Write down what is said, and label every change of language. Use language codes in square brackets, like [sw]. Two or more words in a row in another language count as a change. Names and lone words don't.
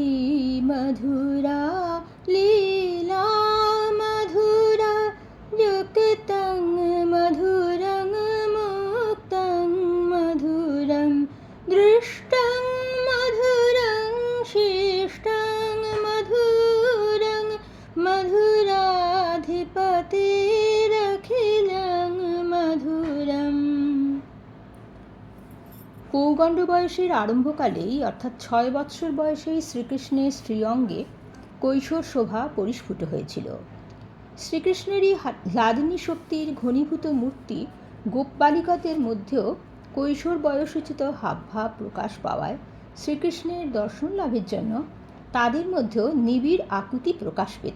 [sa] मधुरा लीला मधुरा युक्तं मधुरं मुक्तं मधुरं दृष्टं मधुरं शिष्टं मधुरं मधुराधिपतिरखिलं मधुरम्। [bn] পৌগণ্ড বয়সের আরম্ভকালেই অর্থাৎ 6 বৎসর বয়সেই শ্রীকৃষ্ণের শ্রীঅঙ্গে কৈশোর শোভা পরিস্ফুট হয়েছিল। শ্রীকৃষ্ণেরই হ্লাদিনী শক্তির ঘনীভূত মূর্তি গোপ বালিকাদের মধ্যেও কৈশোর বয়সোচিত হাবভাব প্রকাশ পাওয়ায় শ্রীকৃষ্ণের দর্শন লাভের জন্য তাদের মধ্যেও নিবিড় আকুতি প্রকাশ পেত।